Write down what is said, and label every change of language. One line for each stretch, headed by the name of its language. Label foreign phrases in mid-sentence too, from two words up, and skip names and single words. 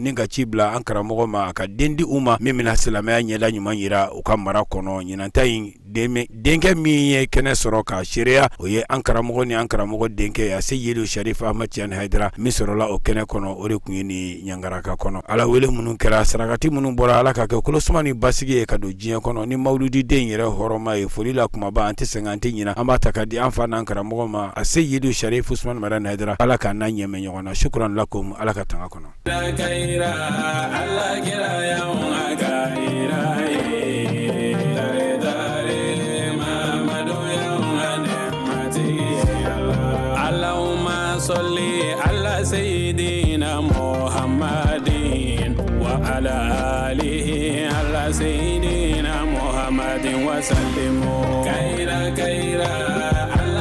Bambara: ni ka ci bila an karamɔgɔ ma a ka den di u ma min bɛna silamɛya ɲɛda ɲuman yira u ka mara kɔnɔ ɲinanta in denkɛ min ye kɛnɛ sɔrɔ ka seereya o ye an karamɔgɔ ni an karamɔgɔ denkɛ a se Yeli Sharif Ahmad Tidiane Haidara min sɔrɔla o kɛnɛ kɔnɔ o de kun ye ni ɲangaraka kɔnɔ ala wele minnu kɛra sarakati minnu bɔra ala ka kɛ kolosuma ni basigi ye ka don diɲɛ kɔnɔ ni mawludi den yɛrɛ hɔrɔma ye foli la kumaba an tɛ sɛgɛn an tɛ ɲina an b'a ta ka di an fa n'an karamɔgɔ ma a se Yeli Sharif Usman Maran Haidara ala ka n'a ɲɛmɛ ɲɔgɔn na
Arabic: شكرا لكم
Bambara: ala ka tanga kɔnɔ.
Arabic: صلي على سيدنا محمد وعلى آله على سيدنا محمد وسلم كيرا